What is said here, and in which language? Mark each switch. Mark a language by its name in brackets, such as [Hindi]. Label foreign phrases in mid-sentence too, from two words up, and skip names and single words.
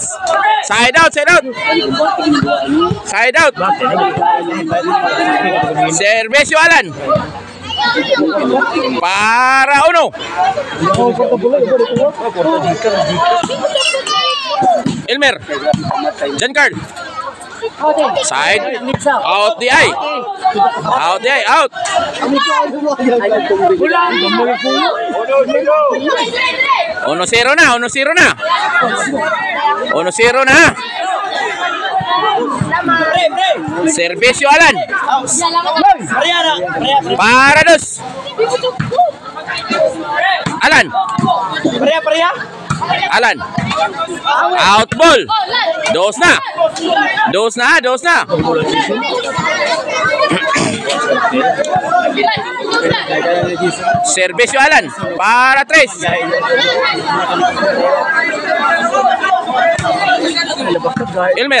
[English] Side out. [Filipino] Servisyo Alan. Para uno. Elmer. John Carl. Side. [English] Out the eye. Out. [Filipino] 1-0 na. Servisyo Alan. Para dos. Alan. [English] Out ball. [Filipino] Dos na. Servisyo Alan. Para tres. Elmer.